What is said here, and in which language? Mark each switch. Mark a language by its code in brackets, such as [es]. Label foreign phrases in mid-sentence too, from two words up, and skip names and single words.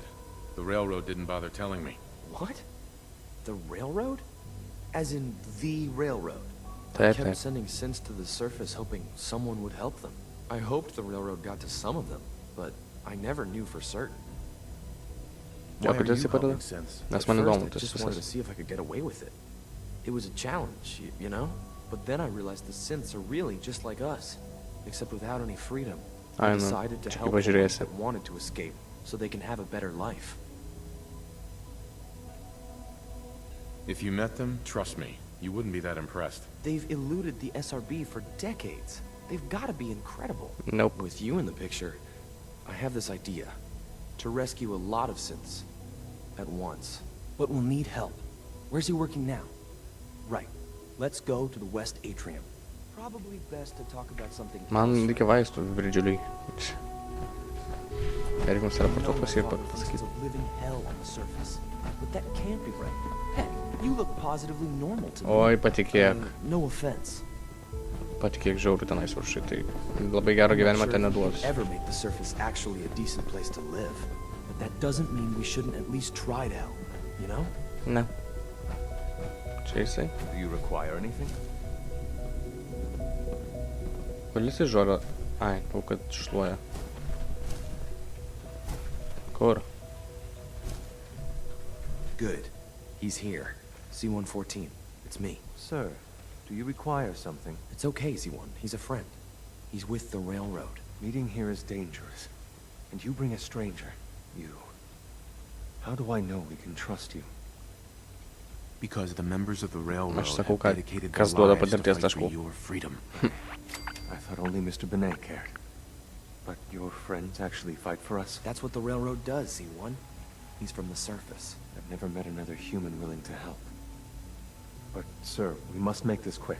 [en] The railroad didn't bother telling me. What? The railroad? As in the railroad? I [lt] Taip, [en] kept [lt] taip. [en] sending synths to the surface hoping someone would help them. I hoped the railroad got to some of them, but I never knew for certain. [lt] Jo, [en] Why are [lt] kodėl jisai [en] you [lt] padeda? [en] helping synths? [lt] Nes [en] At [lt] man [en] first, [lt] įdomu [en] I [lt] tas [en] just wanted to [lt] visas. [en] see if I could get away with it. It was a challenge, you know? But then I realized the synths are really just like us, except without any freedom. I [lt] Ai, nu, [en] decided to [lt] čia [en] help [lt] kaip [en] the ones [lt] pažiūrėsi. [en] that wanted to escape, so they can have a better life. If you met them, trust me, you wouldn't be that impressed. They've eluded the SRB for decades. They've got to be incredible. Nope. With you in the picture, I have this idea. To rescue a lot of synths. At once. But we'll need help. Where's he working now? Right. Let's go to the West Atrium. Probably best to talk about something [lt] Man [en] else [lt] reikia vaistų Virgiliui. Reikia mums [en] I know [lt] raportuot [en] my [lt] pas jį ir [en] father thinks [lt] pasakyti. [en] it's a living hell on the surface. But that can't be right. Heck, you look positively normal to me. [lt] Oi, patikėk. [en] No offense. [lt] Patikėk žiauriai tenais viršai, tai labai gero gyvenimo ten neduos. [en] Ever make the surface actually a decent place to live. But that doesn't mean we shouldn't at least try to help, you know? [lt] Ne. Čia jisai. [en] Do you require anything? [lt] Kodėl jisai žolio? Ai, jau kad šluoja. Kur? [en] Good. He's here. C-114. It's me. Sir, do you require something? It's okay, Z1. He's a friend. He's with the railroad. Meeting here is dangerous. And you bring a stranger. You. How do I know we can trust you? Because the members of the railroad [lt] Aš sakau, [en] have [lt] kad [en] dedicated [lt] kas [en] their [lt] duoda [en] lives to [lt] patirties [en] fight for [lt] taškų. [en] your freedom. I thought only Mr. Benet cared. But your friends actually fight for us? That's what the railroad does, Z1. He's from the surface. I've never met another human willing to help. But, sir, we must make this quick.